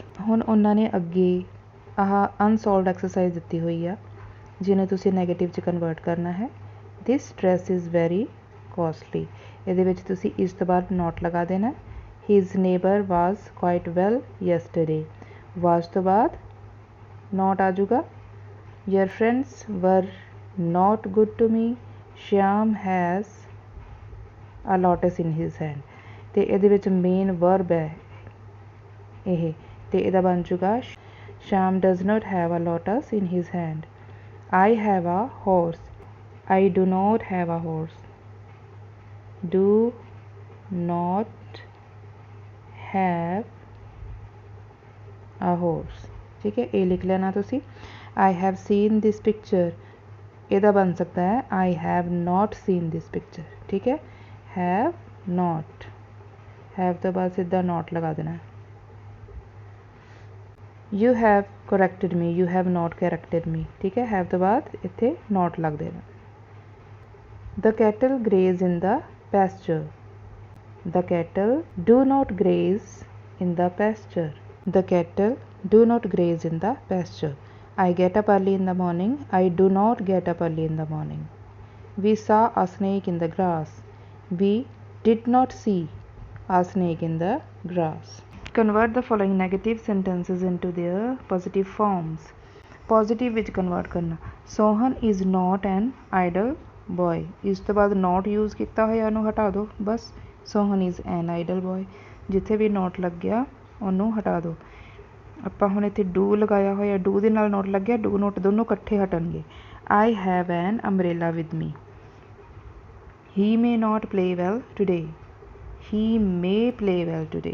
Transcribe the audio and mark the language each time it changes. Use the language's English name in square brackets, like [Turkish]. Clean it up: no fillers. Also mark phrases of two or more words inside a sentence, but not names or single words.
[Punjabi] ਹੁਣ ਉਹਨਾਂ ਨੇ ਅੱਗੇ ਆਹ [English] unsolved exercise [Punjabi] ਦਿੱਤੀ ਹੋਈ ਆ, ਜਿਹਨੂੰ ਤੁਸੀਂ ਨੈਗੇਟਿਵ 'ਚ ਕਨਵਰਟ ਕਰਨਾ ਹੈ. [English] this dress is very costly. [Punjabi] ਇਹਦੇ ਵਿੱਚ ਤੁਸੀਂ ਇਸ ਤੋਂ ਬਾਅਦ ਨੋਟ ਲਗਾ ਦੇਣਾ. [English] his neighbour was quite well yesterday, [Punjabi] ਵਾਜ਼ ਤੋਂ ਬਾਅਦ ਨੋਟ ਆ ਜਾਊਗਾ. [English] your friends were not good to me, Shyam has a lotus in his hand. [Punjabi] ਤੇ ਇਹਦੇ ਵਿੱਚ [English] main verb [Punjabi] ਹੈ ਇਹ, ਤੇ ਇਹਦਾ ਬਣ ਜੂਗਾ [English] Shyam does not have a lotus in his hand. I have a horse, I do not have a horse. Do not have a horse. [Punjabi] ਠੀਕ ਹੈ. ਇਹ ਲਿਖ ਲੈਣਾ ਤੁਸੀਂ. [English] I have seen this picture, [Punjabi] ਇਹਦਾ ਬਣ ਸਕਦਾ ਹੈ [English] I have not seen this picture. [Punjabi] ਠੀਕ ਹੈ. [English] have not, [Punjabi] ਹੈਵ ਤੋਂ ਬਾਅਦ ਸਿੱਧਾ ਨੋਟ ਲਗਾ ਦੇਣਾ. [English] you have corrected me, you have not corrected me. [Punjabi] ਠੀਕ ਹੈ. ਹੈਵ ਤੋਂ ਬਾਅਦ ਇੱਥੇ ਨੋਟ ਲੱਗ ਦੇਣਾ. [English] the cattle graze in the pasture, the cattle do not graze in the pasture, the cattle do not graze in the pasture. I get up early in the morning, I do not get up early in the morning. We saw a snake in the grass, we did not see a snake in the grass. Convert the following negative sentences into their positive forms. [Punjabi] Positive ਵਿੱਚ convert ਕਰਨਾ. [English] Sohan is not an idle boy. [Punjabi] ਇਸ ਤੋਂ ਬਾਅਦ [English] not use [Punjabi] ਕੀਤਾ ਹੋਇਆ ਉਹਨੂੰ ਹਟਾ ਦਿਓ ਬਸ. [English] Sohan is an idle boy. [Punjabi] ਜਿੱਥੇ ਵੀ not ਲੱਗ ਗਿਆ ਉਹਨੂੰ ਹਟਾ ਦਿਓ. ਆਪਾਂ ਹੁਣ ਇੱਥੇ ਡੂ ਲਗਾਇਆ ਹੋਇਆ, ਡੂ ਦੇ ਨਾਲ ਨੋਟ ਲੱਗਿਆ, [English] do not [Punjabi] ਦੋਨੋਂ ਇਕੱਠੇ ਹਟਣਗੇ. [English] I have an umbrella with me. He may not play well today, he may play well today, ਹੀ ਮੇ ਪਲੇ ਵੈਲ ਟੂਡੇ.